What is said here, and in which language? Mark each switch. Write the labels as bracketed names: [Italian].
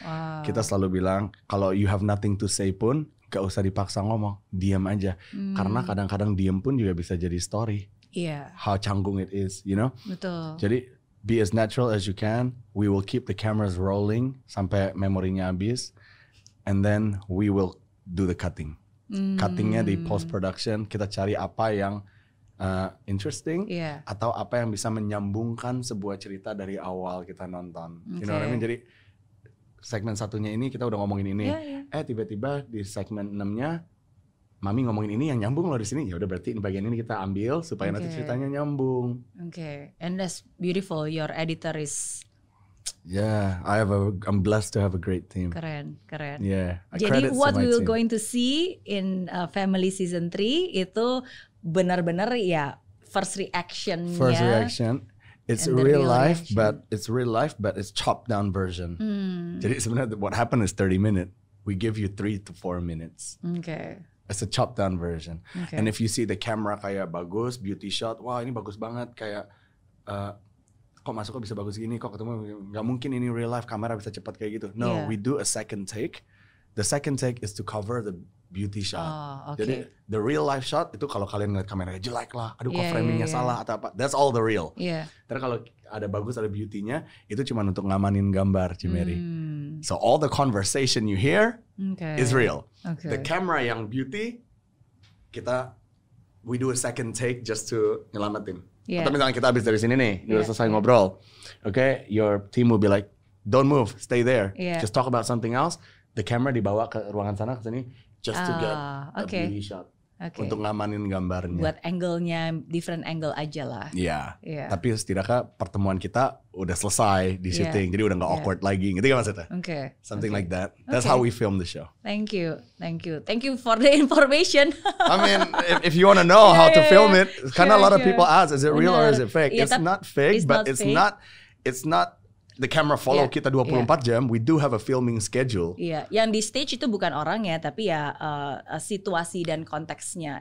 [Indonesian] Wow. Kita selalu bilang kalau [English] you have nothing to say [Indonesian] pun, gak usah dipaksa ngomong, diam aja. Karena kadang-kadang diam pun juga bisa jadi story. Iya. [English] How canggung it is, you know? [Indonesian] Betul. [English] Jadi be as natural as you can. We will keep the cameras rolling [Indonesian] sampai memorinya habis. [English] And then we will do the cutting. [Indonesian] Cuttingnya di post production, kita cari apa yang interesting, atau apa yang bisa menyambungkan sebuah cerita dari awal kita nonton. [English] You know what I mean? [Indonesian] Jadi segmen satunya ini kita udah ngomongin ini, tiba-tiba di segmen 6-nya Mami ngomongin ini yang nyambung loh di sini. Ya udah berarti ini bagian ini kita ambil supaya nanti ceritanya nyambung. [English] And that's beautiful. Your editor is. Yeah, I'm blessed to have a great team. [Indonesian] Keren. [English] Yeah. Jadi what we're going to see in Family Season 3 [Indonesian] itu benar-benar ya [English] first reaction. It's real life, but it's chopped down version. Jadi sebenarnya what happened is 30 minutes. We give you 3 to 4 minutes. It's a chopped down version. And if you see the camera [Indonesian] kayak bagus, beauty shot, wah ini bagus banget, kayak kok masuk kok bisa bagus gini, kok ketemu nggak mungkin ini real life kamera bisa cepat kayak gitu. [English] No, we do a second take. The second take is to cover the beauty shot. [Indonesian] Jadi [English] the real life shot [Indonesian] itu kalau kalian ngeliat kameranya jelek lah, aduh kok framingnya salah atau apa, [English] that's all the real. [Indonesian] Terus kalau ada bagus ada beauty-nya, itu cuma untuk ngamanin gambar Cimeri. [English] So all the conversation you hear is real. The camera yang beauty, we do a second take just to nyelamatin. [Indonesian] Atau misalnya kita habis dari sini nih, udah selesai ngobrol. [English] Okay, your team will be like, don't move, stay there. Just talk about something else. The camera [Indonesian] dibawa ke ruangan sana ke sini [English] just to get a beauty shot. [Indonesian] Untuk ngamanin gambarnya. Buat angle-nya, different angle aja lah. Iya. Tapi setidaknya pertemuan kita udah selesai di syuting, jadi udah nggak awkward lagi. Gitu kan maksudnya? [English] Something like that. That's how we film the show. Thank you for the information. I mean, if you want to know how to film it, [Indonesian] karena [English] a lot of people ask, is it real or is it fake? It's not fake, but it's not. The camera follow kita 24 jam. We do have a filming schedule. [Indonesian] Yang di stage itu bukan orangnya, tapi ya situasi dan konteksnya.